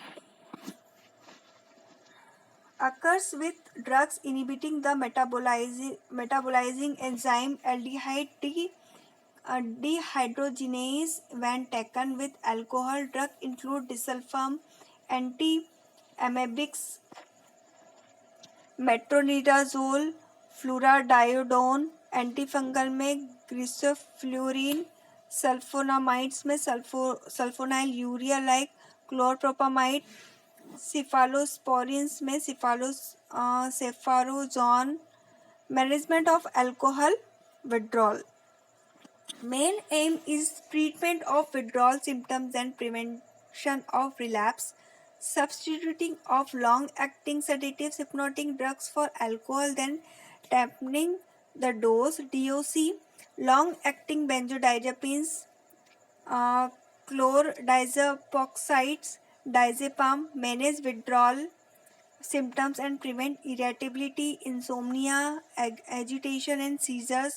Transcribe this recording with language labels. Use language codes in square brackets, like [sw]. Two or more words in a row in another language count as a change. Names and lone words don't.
[en] Occurs with drugs inhibiting the metabolizing enzyme aldehyde dehydrogenase when taken with alcohol. Drug include disulfiram, antiemetics, metronidazole, fluradiodone, antifungal में grisofluorin, sulfonamides में sulfonyl urea like chlorpropamide, cephalosporins में cefarozone। management of alcohol withdrawal. Main aim is treatment of withdrawal symptoms and prevention of relapse. Substituting of long-acting sedatives, hypnotic drugs for alcohol, then dampening the dose. DOC. Long-acting benzodiazepines, chlordiazepoxides, diazepam manage withdrawal symptoms and prevent irritability, insomnia, agitation and seizures.